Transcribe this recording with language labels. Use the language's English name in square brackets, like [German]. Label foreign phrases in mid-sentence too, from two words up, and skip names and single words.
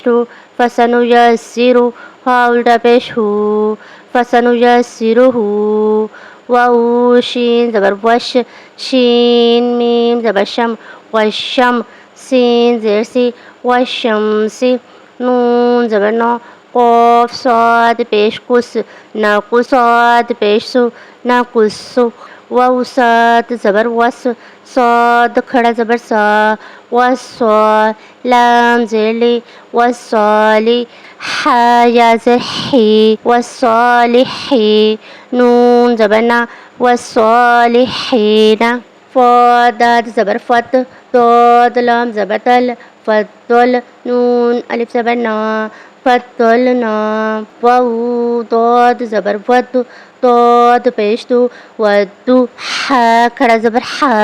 [Urdu] رو فسنو جسی رو ها الٹا پیش ہو فسنو جسی رو ہو واو شین زبر وش شین میم زبر شم وشم سین زیر سی وشمسی نون زبر نو قاف صاد پیش کس ناقص صاد پیش سو ناقص واو صاد زبر وس صاد کھڑا زبر سا وصا لام زیر لی وصالی ح یا زر حی وصالحی نون زبر نا وصالحین فا داد زبر فت داد لام زبر دل فدل نون الف زبر نا فدلنا واو داد زبر ود داد پیش دو ودو ح کھڑا زبر ح